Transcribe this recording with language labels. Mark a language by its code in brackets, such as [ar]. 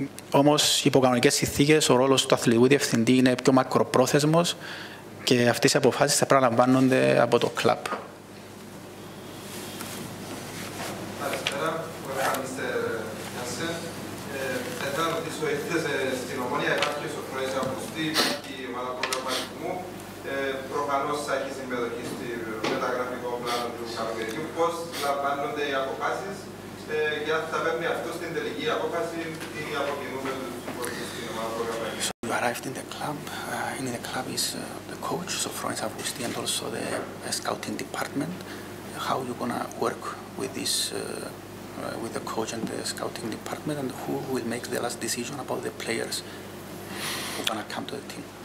[el] Όμως, υπό κανονικές συνθήκες, ο ρόλος του αθλητικού διευθυντή είναι πιο μακροπρόθεσμος και αυτές οι αποφάσεις θα πρέπει να λαμβάνονται από το κλαμπ. Καλησπέρα, Mr. Jansson. Θα ρωτήσω, ήρθατε στην Ομόνοια, υπάρχει σοφρόνης Αυγουστή, υπάρχει η ομάδα προγραμματισμού. Προφανώς θα έχει συμμετοχή στο μεταγραφικό πλάνο του καλοκαιριού. Πώς λαμβάνονται οι αποφάσεις και αν θα παίρνει αυτό στην τελική απόφαση ή αποκοινούμε τους υπόλοιπους στην ομάδα προγραμματισμού. [en] You arrived in the club. In the club is the coach, Sofronis Avousti, and also the scouting department. How are you gonna work with this, with the coach and the scouting department, and who will make the last decision about the players who are gonna come to the team?